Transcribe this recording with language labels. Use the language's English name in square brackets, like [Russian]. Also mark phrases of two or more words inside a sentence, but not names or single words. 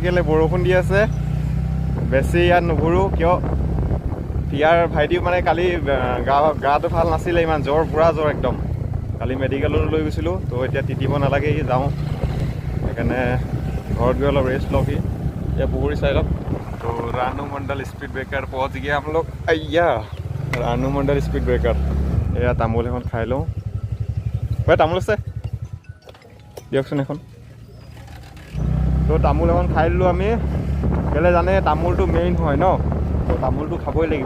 [Assamese] কেলৈ বৰষুণ দি আছে, বেছি ইয়াত নুঘূৰোঁ। কিয়, ইয়াৰ ভাইটি মানে কালি গাটো ভাল নাছিলে, ইমান জ্বৰ, পূৰা জ্বৰ একদম। কালি মেডিকেললৈ লৈ গৈছিলোঁ। তো এতিয়া তিতিব নালাগে, যাওঁ। সেইকাৰণে ঘৰত গৈ অলপ ৰেষ্ট লওঁ। এতিয়া পুখুৰী চাইডত। [Hindi] तो रानू मंडल स्पीड ब्रेकर पहुँच गया हम लोग। अय्या रानू मंडल स्पीड ब्रेकर। [Assamese] এয়া তামোল এখন খাই লওঁ। তামোল আছে দিয়কচোন এখন। তো তামোল এখন খাই দিলোঁ আমি। কেলৈ জানে, তামোলটো মেইন হয় ন। তো তামোলটো খাবই লাগিব।